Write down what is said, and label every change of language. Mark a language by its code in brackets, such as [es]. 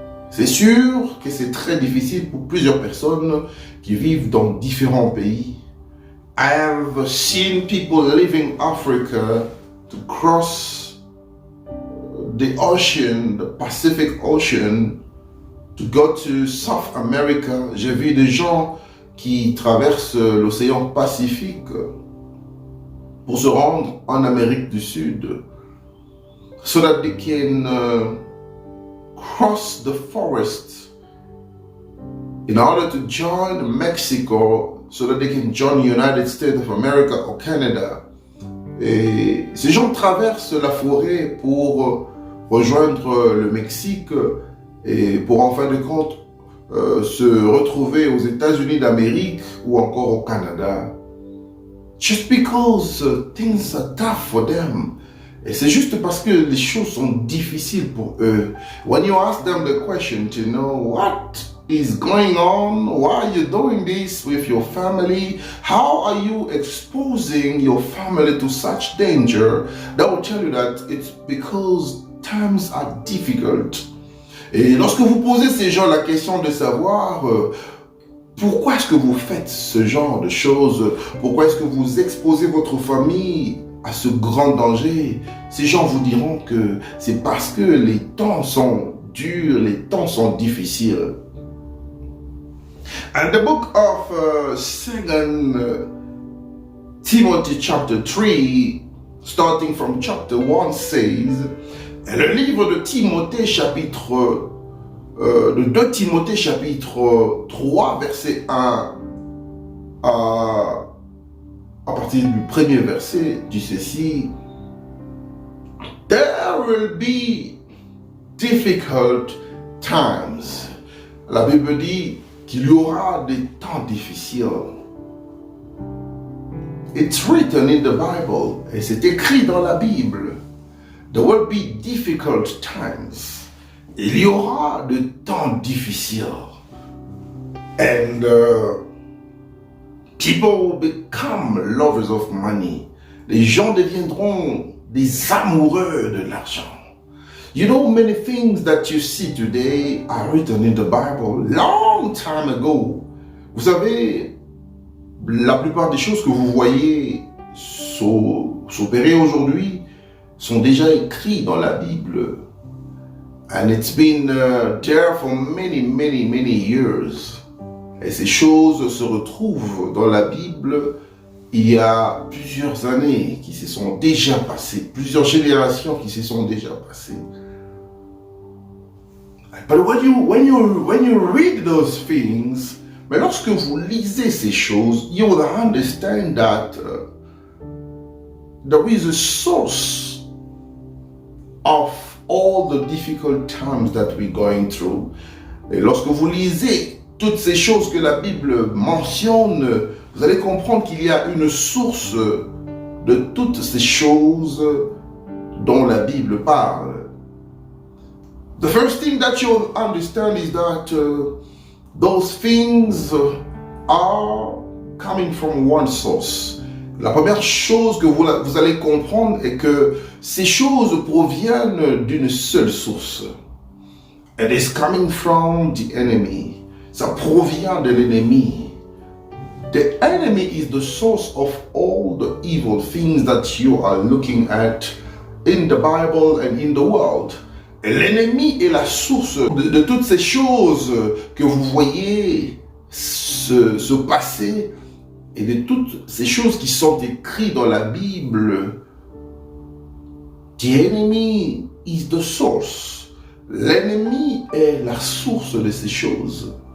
[fr] C'est sûr que c'est très difficile pour plusieurs personnes qui vivent dans différents pays. [en] I have seen people leaving Africa to cross the ocean, the Pacific Ocean, to go to South America. [fr] J'ai vu des gens qui traversent l'océan Pacifique pour se rendre en Amérique du Sud, [en] so that they can cross the forest in order to join Mexico, so that they can join the United States of America or Canada. [fr] Et ces gens traversent la forêt pour rejoindre le Mexique et pour en fin de compte se retrouver aux États-Unis d'Amérique ou encore au Canada. [en] Just because things are tough for them. [fr] Et c'est juste parce que les choses sont difficiles pour eux. [en] When you ask them the question to know what is going on, why are you doing this with your family, how are you exposing your family to such danger, they will tell you that it's because times are difficult. [fr] Et lorsque vous posez ces gens la question de savoir pourquoi est-ce que vous faites ce genre de choses, pourquoi est-ce que vous exposez votre famille à ce grand danger, ces gens vous diront que c'est parce que les temps sont durs, les temps sont difficiles. [en] And the book of 2 Timothy chapter 3, starting from chapter 1 says, [fr] le livre de Timothée chapitre de 2 Timothée chapitre 3 verset 1 à partir du premier verset dit ceci: [en] There will be difficult times. [fr] La Bible dit qu'il y aura des temps difficiles. [en] It's written in the Bible, [fr] et c'est écrit dans la Bible. [en] There will be difficult times. [fr] Il y aura des temps difficiles. [en] And people will become lovers of money. [fr] Les gens deviendront des amoureux de l'argent. [en] You know, many things that you see today are written in the Bible long time ago. [fr] Vous savez, la plupart des choses que vous voyez s'opérer aujourd'hui sont déjà écrits dans la Bible. [en] And it's been there for many, many, many years. [fr] Et ces choses se retrouvent dans la Bible il y a plusieurs années qui se sont déjà passées, plusieurs générations qui se sont déjà passées. [en] But when you read those things, [fr] mais lorsque vous lisez ces choses, [en] you will understand that there is a source of all the difficult times that we're going through. [fr] Et lorsque vous lisez toutes ces choses que la Bible mentionne, vous allez comprendre qu'il y a une source de toutes ces choses dont la Bible parle. [en] The first thing that you'll understand is that those things are coming from one source. [fr] La première chose que vous allez comprendre est que ces choses proviennent d'une seule source. [en] It is coming from the enemy. [fr] Ça provient de l'ennemi. [en] The enemy is the source of all the evil things that you are looking at in the Bible and in the world. [fr] Et l'ennemi est la source de toutes ces choses que vous voyez se passer et de toutes ces choses qui sont écrites dans la Bible. [en] The enemy is the source. [fr] L'ennemi est la source de ces choses.